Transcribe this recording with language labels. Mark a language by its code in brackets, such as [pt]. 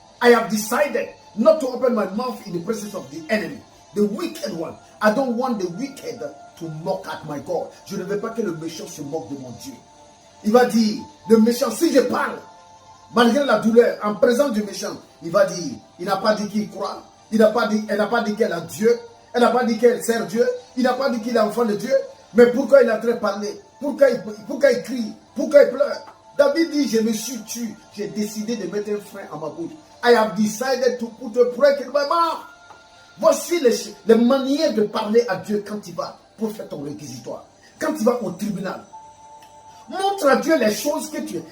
[en] I have decided not to open my mouth in the presence of the enemy. The wicked one. I don't want the wicked to mock at my God. [fr] Je ne veux pas que le méchant se moque de mon Dieu. Il va dire, le méchant, si je parle, malgré la douleur, en présence du méchant, il va dire, il n'a pas dit qu'il croit, elle n'a pas dit qu'elle a Dieu, elle n'a pas dit qu'elle sert Dieu, il n'a pas dit qu'il est enfant de Dieu, mais pourquoi il est en train de parler? Pourquoi il crie? Pourquoi il pleure? David dit, je me suis tué, j'ai décidé de mettre un frein à ma bouche. [en] I have decided to put a break in my mouth. [fr] Voici les manières de parler à Dieu quand tu vas pour faire ton réquisitoire. Quand tu vas au tribunal. Montre à Dieu les choses que tu...